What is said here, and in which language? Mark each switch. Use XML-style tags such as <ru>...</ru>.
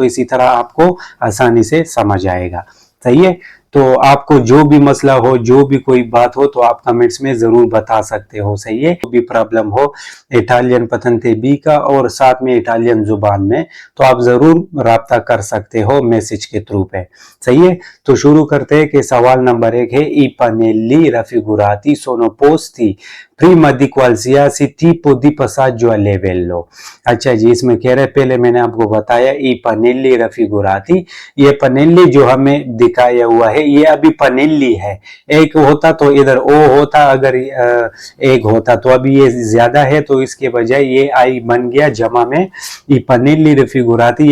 <hi>तो इसी तरह आपको आसानी से समझ आएगा। सही है, तो आपको जो भी मसला हो, जो भी कोई बात हो तो आप कमेंट्स में जरूर बता सकते हो। सही है, जो भी प्रॉब्लम हो इटालियन पतंते बी का और साथ में इटालियन जुबान में, तो आप जरूर राब्ता कर सकते हो मैसेज के थ्रू पे। सही है, तो शुरू करते हैं कि सवाल नंबर 1 है</hi> <it>i pannelli raffigurati sono posti prima di qualsiasi tipo di passaggio a livello।</it> <hi>अच्छा जी, इसमें कह रहे पहले मैंने आपको बताया</hi> <it>i pannelli raffigurati,</it> <hi>ये पनेली जो हमें दिखाया हुआ है ये अभी पनेली है। एक होता तो इधर ओ होता, अगर एक होता तो अभी ये ज्यादा है तो इसके बजाय ये आई बन गया जमा में ई पनेली रफिगुराती।</hi>